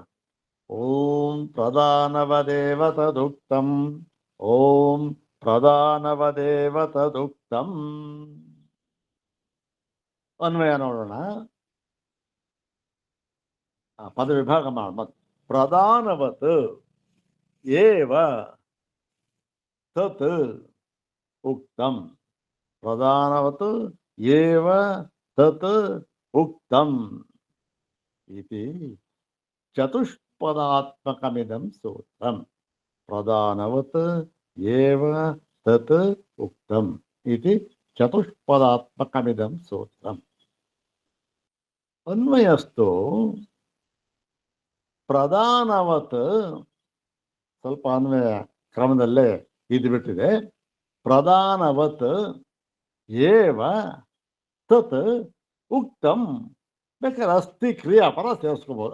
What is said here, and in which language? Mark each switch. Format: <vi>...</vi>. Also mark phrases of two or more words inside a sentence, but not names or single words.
<sa>ಓಂ ಪ್ರಧಾನವದೇವ ತದುಕ್ತಂ, ಓಂ ಪ್ರಧಾನವದೇವ ತದುಕ್ತಂ.</sa> <kn>ಅನ್ವಯ ನೋಡೋಣ. ಪದ ವಿಭಾಗ ಮಾಡ.</kn> <sa>ಪ್ರಧಾನವತ್ ಏವ ತತ್ ಉಕ್ತಂ, ಪ್ರಧಾನವತ್ ಏವ ತತ್ ಉಕ್ತಂ ಇತಿ ಚತುಷ್ಪದಾತ್ಮಕಮಿದಂ ಸೂತ್ರಂ. ಪ್ರಧಾನವತ್ ಏವ ತತ್ ಉಕ್ತಂ ಇತಿ ಚತುಷ್ಪದಾತ್ಮಕಮಿದಂ ಸೂತ್ರಂ. ಅನ್ವಯಸ್ತು ಪ್ರಧಾನವತ್,</sa> <kn>ಸ್ವಲ್ಪ ಅನ್ವಯ ಕ್ರಮದಲ್ಲೇ ಇದ್ಬಿಟ್ಟಿದೆ.</kn> <sa>ಪ್ರಧಾನವತ್ ಏವ ತತ್ ಉಕ್ತಂ,</sa> <kn>ಬೇಕಾದ್ರೆ ಅಸ್ತಿ ಕ್ರಿಯಾಪರ ಸೇರಿಸ್ಕೋಬಹುದು.</kn>